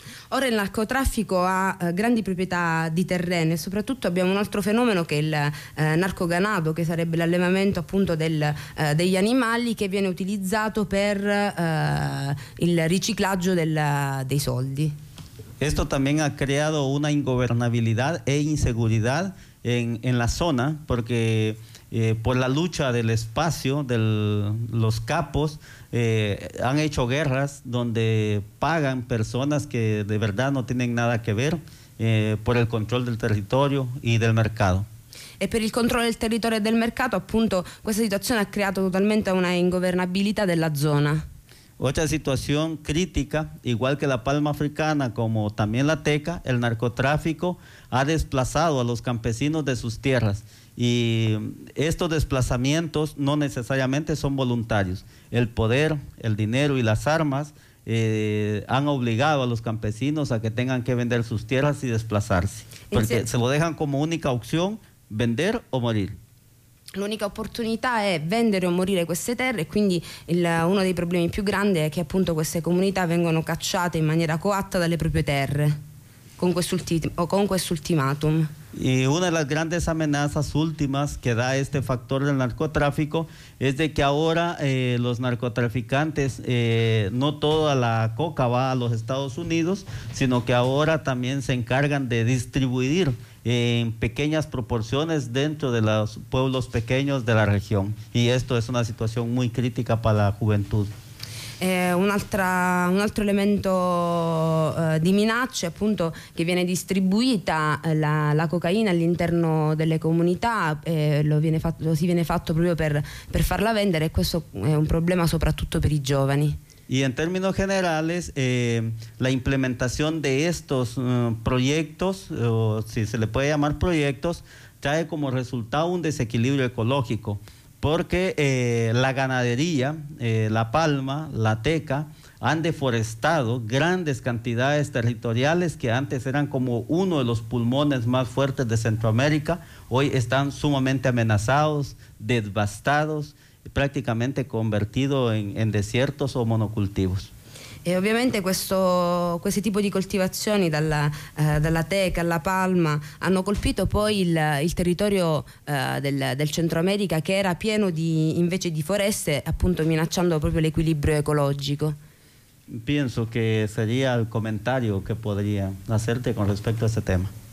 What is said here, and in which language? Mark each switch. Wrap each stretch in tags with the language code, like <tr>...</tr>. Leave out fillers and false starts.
<it>Ora il narcotraffico ha grandi proprietà di terreno e soprattutto abbiamo un altro fenomeno che è il narcoganado, che sarebbe l'allevamento appunto degli animali, che viene utilizzato per il riciclaggio dei soldi.</it> <es>Esto también ha creado una ingobernabilidad e inseguridad en la zona, porque por la lucha del espacio de los capos han hecho guerras donde pagan personas que de verdad no tienen nada que ver por el control del territorio y del mercado.</es> <it>e per il controllo del territorio e del mercato, appunto, questa situazione ha creato totalmente una ingovernabilità della zona.</it> <es>Otra situación crítica, igual que la palma africana, como también la teca, el narcotráfico ha desplazado a los campesinos de sus tierras. Y estos desplazamientos no necesariamente son voluntarios. El poder, el dinero y las armas han obligado a los campesinos a que tengan que vender sus tierras y desplazarse. Porque se lo dejan como única opción, vender o morir.</es> <it>L'unica opportunità è vendere o morire queste terre, e quindi uno dei problemi più grandi è che appunto queste comunità vengono cacciate in maniera coatta dalle proprie terre con quest'ultimatum. E una delle grandi</it> <es>amenazas últimas</es> <it>che dà questo</it> <es>factor del narcotráfico</es> <it>è che ora i narcotrafficanti non tutta la coca va</it> <es>a los Estados Unidos, sino</es> <it>che ora</it> <es>también se encargan de distribuir en pequeñas proporciones dentro de los pueblos pequeños de la región. Y esto es una situación muy crítica para la juventud.</es> <it>Un altro elemento di minaccia, appunto, che viene distribuita la cocaina all'interno delle comunità, lo si viene fatto proprio per farla vendere, e questo è un problema soprattutto per i giovani.</it> <es>Y en términos generales, la implementación de estos proyectos, o si se le puede llamar proyectos, trae como resultado un desequilibrio ecológico, porque la ganadería, la palma, la teca, han deforestado grandes cantidades territoriales que antes eran como uno de los pulmones más fuertes de Centroamérica, hoy están sumamente amenazados, devastados, prácticamente convertido en desiertos o monocultivos.</es> <it>E ovviamente questi tipi di coltivazioni, dalla teca alla palma, hanno colpito poi il territorio del Centro America, che era pieno invece di foreste, appunto minacciando proprio l'equilibrio ecologico. Penso che sarebbe il commentario che potrei farti con rispetto a questo tema.</it>